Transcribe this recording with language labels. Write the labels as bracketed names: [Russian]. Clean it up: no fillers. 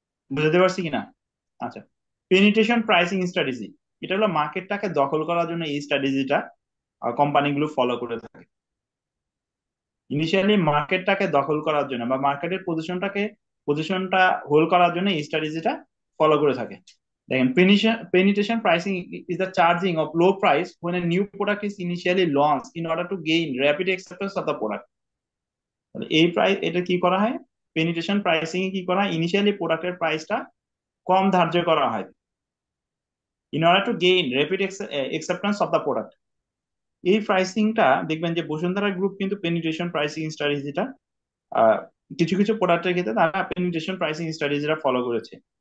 [Bangla] বুঝতে পারছি কিনা? আচ্ছা, পেনিট্রেশন প্রাইসিং স্ট্র্যাটেজি এটা হলো মার্কেটটাকে দখল করার জন্য এই স্ট্র্যাটেজিটা কোম্পানিগুলো ফলো করে থাকে। ইনিশিয়ালি মার্কেটটাকে দখল করার জন্য বা মার্কেটের পজিশনটা হোল্ড করার জন্য এই স্ট্র্যাটেজিটা ফলো করে থাকে। [English] দেখেন, penetration pricing is the charging of low price when a new product is initially launched in order to gain rapid acceptance of the product। [Bangla] তাহলে এই প্রাইস, এটা কি করা হয়, পেনিট্রেশন প্রাইসিং এ কি করা হয়, ইনিশিয়ালি প্রোডাক্টের প্রাইসটা কম ধার্য করা হয় [English] in order to gain rapid acceptance of the product। [Bangla] এই প্রাইসিংটা দেখবেন যে বসুন্ধরা গ্রুপ কিন্তু পেনিট্রেশন প্রাইসিং স্ট্র্যাটেজিটা কিছু কিছু প্রোডাক্টের ক্ষেত্রে তারা পেনিট্রেশন প্রাইসিং স্ট্র্যাটেজিটা ফলো করেছে।